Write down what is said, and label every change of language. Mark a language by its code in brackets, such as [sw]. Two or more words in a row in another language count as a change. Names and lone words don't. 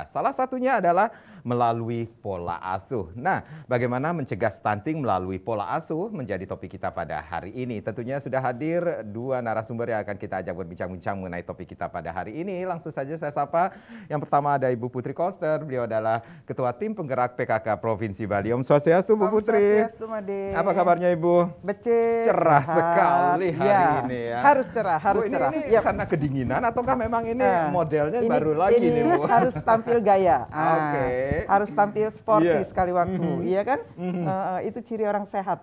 [id] Salah satunya adalah melalui pola asuh. Nah, bagaimana mencegah stunting melalui pola asuh menjadi topik kita pada hari ini. Tentunya sudah hadir dua narasumber yang akan kita ajak berbincang-bincang mengenai topik kita pada hari ini. Langsung saja saya sapa. Yang pertama ada Ibu Putri Koster. Beliau adalah Ketua Tim Penggerak PKK Provinsi Bali. Om Swastiastu, Bu Putri. Om Swastiastu, Made. Apa kabarnya Ibu? Becek. Cerah sehat. sekali hari ini ya. Harus cerah, harus Bu, cerah. Ini karena kedinginan ataukah memang ini modelnya baru lagi nih Bu? Harus tampil gaya. Oke. Harus tampil sporty Iya. sekali waktu, iya kan? Itu ciri orang sehat.